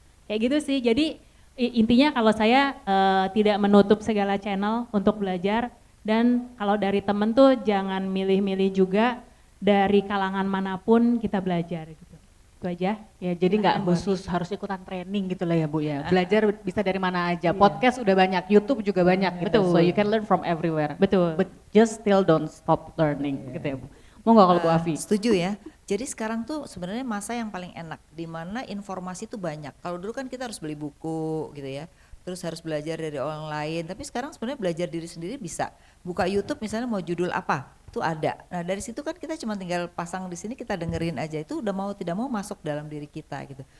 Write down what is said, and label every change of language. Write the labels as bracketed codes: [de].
[id] Kayak gitu sih, jadi intinya kalau saya tidak menutup segala channel untuk belajar, dan kalau dari temen tuh jangan milih-milih juga, dari kalangan manapun kita belajar gitu. Itu aja. Ya, jadi nggak khusus harus ikutan training gitu lah ya Bu ya. Belajar bisa dari mana aja. Podcast udah banyak, YouTube juga banyak gitu. Betul. [en] So you can learn from everywhere. [id] Betul. [en] But just still don't stop learning [id] gitu ya Bu. Mau nggak kalau Bu Afi? Setuju ya. Jadi sekarang tuh sebenarnya masa yang paling enak, di mana informasi tuh banyak. Kalau dulu kan kita harus beli buku gitu ya, terus harus belajar dari orang lain. Tapi sekarang sebenarnya belajar diri sendiri bisa. Buka YouTube misalnya mau judul apa, itu ada. Nah dari situ kan kita cuma tinggal pasang di sini, kita dengerin aja, itu udah mau tidak mau masuk dalam diri kita gitu.